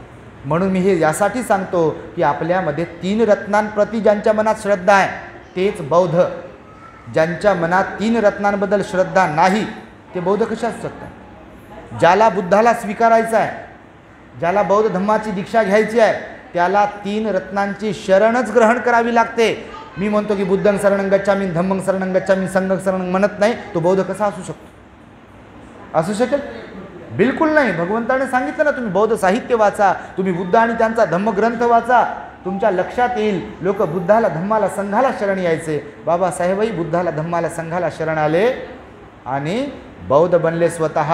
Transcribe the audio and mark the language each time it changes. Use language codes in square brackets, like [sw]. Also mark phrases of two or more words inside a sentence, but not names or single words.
[mr] म्हणून मी हे यासाठी सांगतो की आपल्यामध्ये 3 रत्नांप्रती ज्यांच्या मनात श्रद्धा आहे तेच बौद्ध. ज्यांच्या मनात 3 रत्नांबद्दल श्रद्धा नाही ते बौद्ध कसे असू शकतात. ज्याला बुद्धाला स्वीकारायचं आहे, ज्याला बौद्ध धम्माची दीक्षा घ्यायची आहे, त्याला 3 रत्नांची शरणच ग्रहण करावी लागते. मी म्हणतो की [pi] बुद्धं शरणं गच्छामि, धम्मं शरणं गच्छामि, संघं शरणं [mr] म्हणत नाही, तो बौद्ध कसा असू शकतो? असू शकेल? बिलकुल नाही. भगवंताने सांगितलं ना, तुम्ही बौद्ध साहित्य वाचा, तुम्ही बुद्ध आणि त्यांचा धम्मग्रंथ वाचा, तुमच्या लक्षात येईल लोक बुद्धाला धम्माला संघाला शरण यायचे. बाबासाहेबही बुद्धाला धम्माला संघाला शरण आले आणि बौद्ध बनले स्वतः.